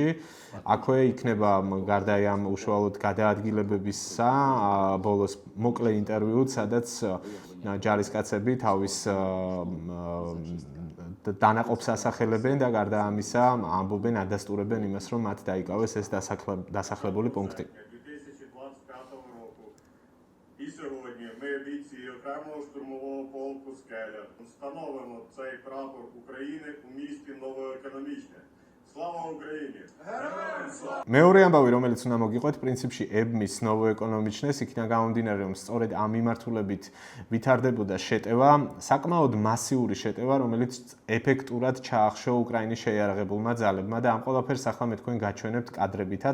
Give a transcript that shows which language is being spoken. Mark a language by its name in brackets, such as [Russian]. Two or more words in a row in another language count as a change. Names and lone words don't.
[Georgian] აქვე იქნება გარდა ამ უშუალოდ გადაადგილებებისა ბოლოს მოკლე ინტერვიუც, სადაც ჯარისკაცები თავის დანაყოფს ასახელებენ და გარდა ამისა ამბობენ, ადასტურებენ იმას, რომ მათ დაიკავეს ეს დასახლებული пункты. [Ukrainian] І сьогодні ми, бійці окремого штурмового полку «Скеля», встановимо цей прапор України у місті Новоекономічне. Слава Україні! Героям слава! [Georgian] მეორე ამბავი, რომელიც უნდა მოგიყვეთ, პრინციპში ებმის ნოვოეკონომიჩნეს, იქიდან გამომდინარე, რომ სწორედ ამ მიმართულებით ვითარდებოდა შეტევა, საკმაოდ მასიური შეტევა, რომელიც ეფექტურად ჩაახშო უკრაინის შეიარაღებულმა ძალებმა და ამ ყველაფერს ახლა მე თქვენ გაჩვენებთ კადრებითაც.